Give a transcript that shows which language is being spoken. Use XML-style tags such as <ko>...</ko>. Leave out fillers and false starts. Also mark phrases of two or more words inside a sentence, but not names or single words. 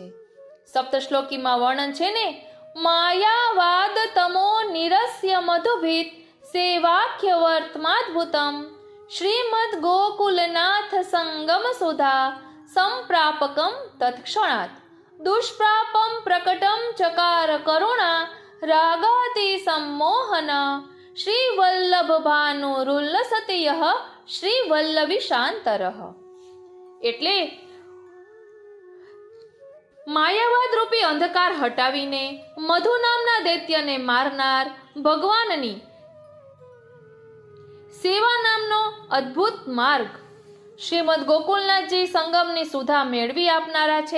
<gu>સપ્તશ્લોકીમાં વર્ણન છે ને,</gu> <sa>માયાવાદ તમો નિરસ્ય મધુભીત સેવાખ્ય વર્તમાદ્ભુતમ શ્રીમદ ગોકુલનાથ સંગમ સુધા સંપ્રાપકમ તત્ક્ષણાત દુષ્પ્રાપમ પ્રકટમ ચકાર કરુણા રાગાતિ सम्मोहन श्री वल्लभ भानुरुल्लसति यः श्री वल्लभी शांतरः।</sa> <gu>એટલે માયાવાદ રૂપી અંધકાર હટાવીને મધુ નામના દૈત્યને મારનાર ભગવાનની સેવા નામનો અદ્ભુત માર્ગ શ્રીમદ ગોકુલનાથજી સંગમની સુધા મેળવી આપનારા છે.</gu>